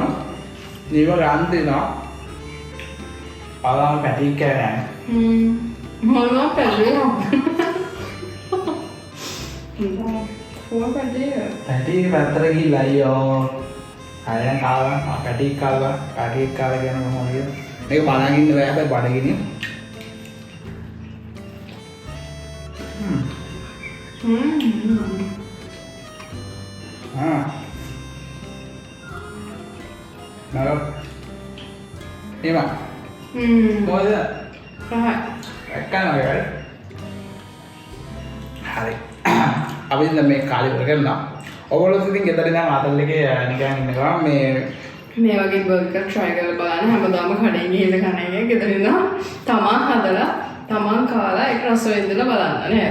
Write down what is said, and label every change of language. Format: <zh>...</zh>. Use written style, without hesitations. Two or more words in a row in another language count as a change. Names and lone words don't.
<si>මේව ගන්න දෙනවා. ආවම පැටි කෑම. මොනවා පැටිය? කොහොම පැටිය? පැටි පැත්තට ගිහිල්ලා අයියෝ. හරියට කාලා පැටි කාලා කියන මොනවද කියන්නේ? මේක බලන් ඉන්න බෑ හැබැයි බඩගිනි.</si> <vi>Nào đi mà coi thế Rồi cái này đấy</vi> <si>hari අපි ඉතින් මේ කාලේ වල කරනවා ඔයගොල්ලෝ ඉතින් ගෙදර ඉඳන් ආතල් එකේ නිකන් ඉන්නවා මේ වගේ බර්ගර් try කරලා බලන්න හැමදාම කඩේ ගිහිල්ලා කන එක ගෙදර ඉඳන් තමන් හදලා තමන් කාලා ඒක රස විඳලා බලන්න නේද</si>